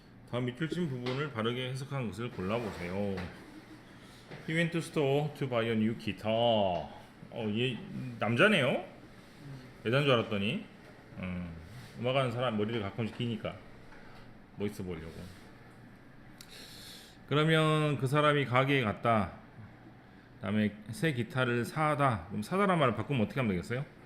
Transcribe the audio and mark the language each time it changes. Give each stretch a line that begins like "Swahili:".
Korean: 다음 밑줄 친 부분을 바르게 해석한 것을 골라보세요.
English: He went to store to buy a new guitar.
Korean: 얘 남자네요? 여자인 줄 알았더니 음악하는 사람 머리를 가끔씩 기니까 멋있어 보이려고. 그러면 그 사람이 가게에 갔다. 다음에 새 기타를 사다. 그럼 사다란 말을 바꾸면 어떻게 하면 되겠어요?